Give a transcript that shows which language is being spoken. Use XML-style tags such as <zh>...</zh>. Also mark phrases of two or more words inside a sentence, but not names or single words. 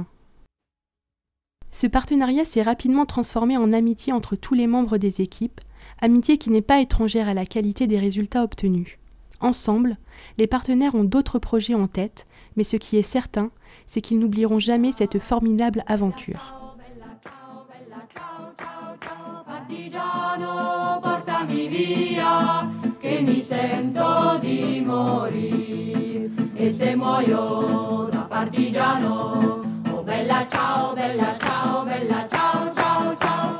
<fr>Ce partenariat s'est rapidement transformé en amitié entre tous les membres des équipes, amitié qui n'est pas étrangère à la qualité des résultats obtenus. Ensemble, les partenaires ont d'autres projets en tête, mais ce qui est certain, c'est qu'ils n'oublieront jamais cette formidable aventure.</fr> <it>Partigiano, portami via, che mi sento di morire. E se muoio da partigiano, oh bella ciao, bella ciao, bella ciao, ciao, ciao.</it>